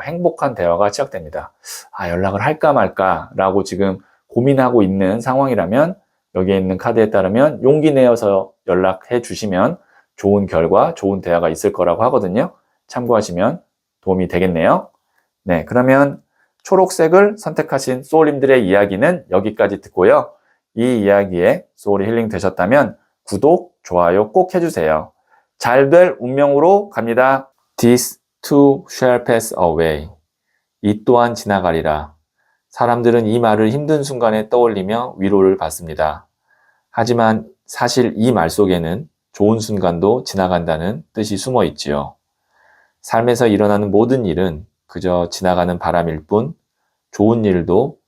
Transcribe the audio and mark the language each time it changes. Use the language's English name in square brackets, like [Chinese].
[Korean] 행복한 대화가 시작됩니다. 연락을 할까 말까 라고 지금 고민하고 있는 상황이라면 여기에 있는 카드에 따르면 용기 내어서 연락해 주시면 좋은 결과, 좋은 대화가 있을 거라고 하거든요. 참고하시면 도움이 되겠네요. 네, 그러면 초록색을 선택하신 소울님들의 이야기는 여기까지 듣고요. 이 이야기에 소울이 힐링 되셨다면 구독, 좋아요 꼭 해주세요. 잘 될 운명으로 갑니다. [English] This too shall pass away. [Korean] 이 또한 지나가리라. 사람들은 이 말을 힘든 순간에 떠올리며 위로를 받습니다. 하지만 사실 이 말 속에는 좋은 순간도 지나간다는 뜻이 숨어 있지요. 삶에서 일어나는 모든 일은 그저 지나가는 바람일 뿐 좋은 일도